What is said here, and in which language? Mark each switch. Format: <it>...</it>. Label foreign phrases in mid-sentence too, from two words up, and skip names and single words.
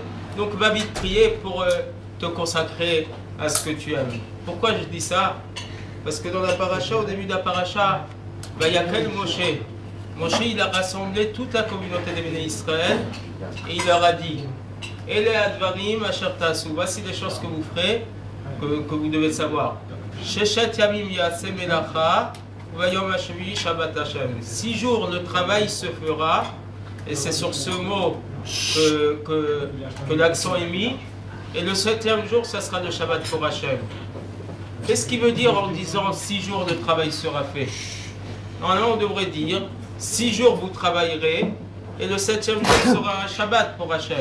<fr>Donc va vite prier pour te consacrer à ce que tu aimes. Pourquoi je dis ça? Parce que dans la paracha, au début de la paracha, il y a quel Moshe? Moshe, il a rassemblé toute la communauté des Béné Israël et il leur a dit:</fr> <he>אלה הדברים אשר תעשו,</he> <fr>voici les choses que vous ferez, que vous devez savoir.</fr> <he>ששת ימים יעשה מלאכה, ויום השביעי שבת השם.</he> <fr>6 jours le travail se fera, et c'est sur ce mot que l'accent est mis, et le 7e jour, ça sera le Shabbat pour Hashem. Qu'est-ce qu'il veut dire en disant 6 jours de travail sera fait? Normalement, on devrait dire 6 jours vous travaillerez, et le 7e jour sera un Shabbat pour Hashem.</fr>